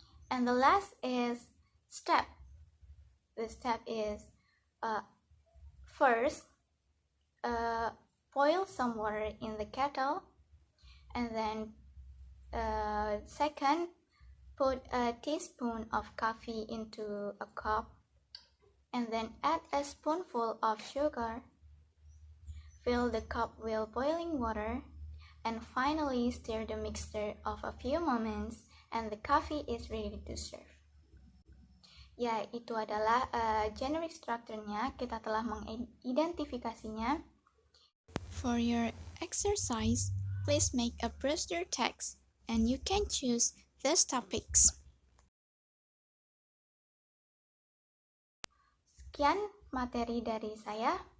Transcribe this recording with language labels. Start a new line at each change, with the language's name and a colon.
English: And the last is step. The step is first, boil some water in the kettle, and then second, put a teaspoon of coffee into a cup, and then add a spoonful of sugar. Fill the cup with boiling water, and finally stir the mixture of a few moments, and the coffee is ready to serve.
Indonesian: Ya, itu adalah generic structure-nya. Kita telah mengidentifikasinya.
English: For your exercise, please make a brochure text and you can choose these topics.
Indonesian: Sekian materi dari saya.